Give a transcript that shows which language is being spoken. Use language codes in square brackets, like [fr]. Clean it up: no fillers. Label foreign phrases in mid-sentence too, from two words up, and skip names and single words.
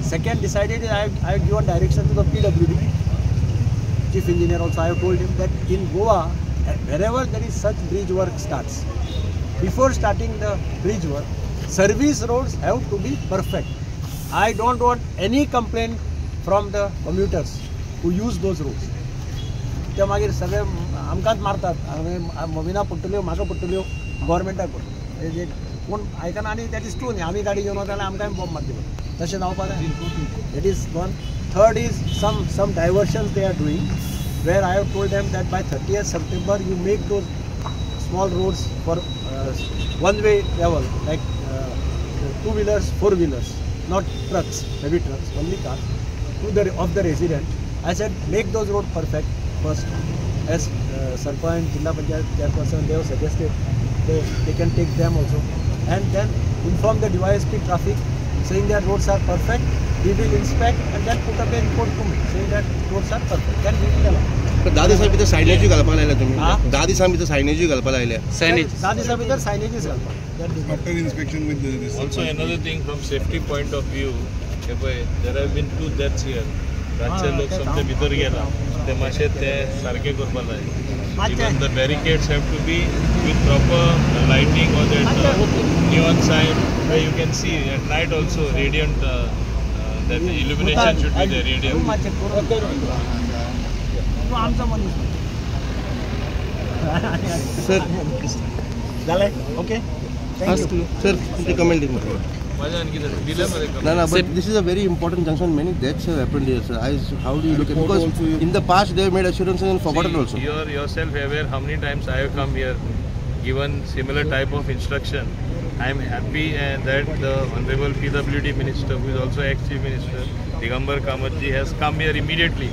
[en] Second, decided I have given direction to the PWD, Chief Engineer also. I have told him that in Goa, wherever there is such bridge work starts, before starting the bridge work, service roads have to be perfect. I don't want any complaint from the commuters who use those roads. [kok] ते मागीर सगळे आमकांच मारतात, विना पडटल्यो म्हाका पडटल्यो गव्हर्मेंटाक पडटल्यो, जे कोण आयकना आनी [en] that is true [kok] न्ही. आमी गाडी घेवन वता जाल्यार आमकांय बॉम्ब मारची पडटा, तशें जावपाक जाय. [en] that is one. third is some diversions they are doing, where I have told them that by 30th September you make those small roads for one-way travel, like 2-wheelers, 4-wheelers, not trucks, heavy trucks, only cars, of the resident. I said make those roads perfect first, as Sarpanch, Jilla Panchayat chairperson, they have suggested they can take them also, and then inform the DYSP traffic saying that roads are perfect. We will inspect and then put up a report to me saying that roads are perfect. Then we will allow. [kok] पण 10 दिवसां भितर सायनेज घालपाक लायल्या तुम्ही. 10 दिवसां भितर सायनेज घालपाक लायल्या. 10 दिसा भितर सायनेजीस घालपाक. [en] After inspection with this. Also another thing from safety point of view, there have been 2 deaths here. [kok] रातचे लोक समजे भितर गेला, ते मातशे ते सारखे करपाक जाय. [en] Even the barricades have to be with proper lighting or that neon sign where you can see at night also radiant, that the illumination should be there, radiant. [kok] आमचा मनीस सर [en] झालंय. okay, thank you. [mr] सर तुमचे कमेंट दिले. माझ्या आणखी दिल्यामध्ये [en] No, but this is a very important junction. Many deaths have happened here, sir. How do you look at it? Because in the past they have made assurances and forgotten also. You are yourself aware how many times I have come here, given similar type of instruction. I am happy that the Honorable PWD Minister, who is also ex-Chief Minister, Digambar Kamatji, has come here immediately.